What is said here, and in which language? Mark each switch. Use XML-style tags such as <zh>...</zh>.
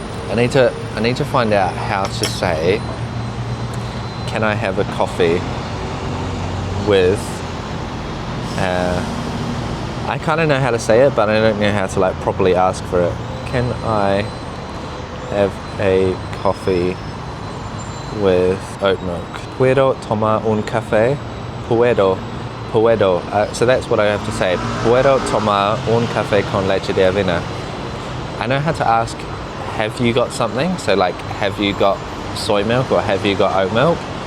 <en>I need to find out how to say, can I have a coffee with I kind of know how to say it, but I don't know how to like properly ask for it. Can I have a coffee with oat milk?</en> <es>Puedo tomar un café? Puedo.</es> <en>So that's what I have to say.</en> <es>Puedo tomar un café con leche de avena.</es> <en>I know how to ask, have you got something? So like, have you got soy milk or have you got oat milk?</en>